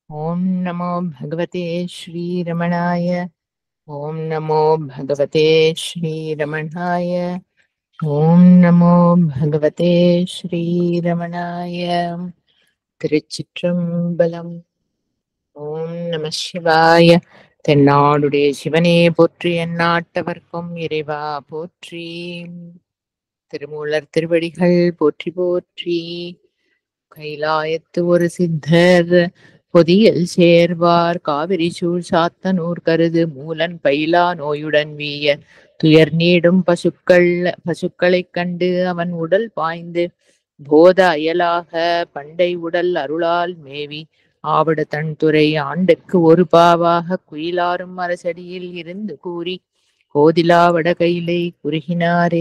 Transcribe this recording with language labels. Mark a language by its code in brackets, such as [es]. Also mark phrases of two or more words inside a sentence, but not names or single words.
[sa] ॐ नमो भगवते श्रीरमणाय। ॐ नमो भगवते श्रीरमणाय। ॐ नमो भगवते श्रीरमणाय। [ta] திருச்சிற்றம்பலம். [sa] ॐ नम शिवाय. [ta] தென்னாடுடைய சிவனே போற்றி, எந்நாட்டவர்க்கும் இறைவா போற்றி. திருமூலர் திருவடிகள் போற்றி போற்றி. கைலாயத்து ஒரு சித்தர் பொதியில் சேர்வார் காவிரி சூழ் சாத்தனூர் கருது மூலன் பயிலா நோயுடன் வீய துயர் நீடும் பசுக்களைக் கண்டு அவன் உடல் பாய்ந்து போத அயலாக பண்டை உடல் அருளால் மேவி ஆவடு தன் துறை ஆண்டுக்கு ஒரு பாவாக குயிலாரும் அரசடியில் இருந்து கூறி கோதிலா வடகையிலை குறுகினாரே.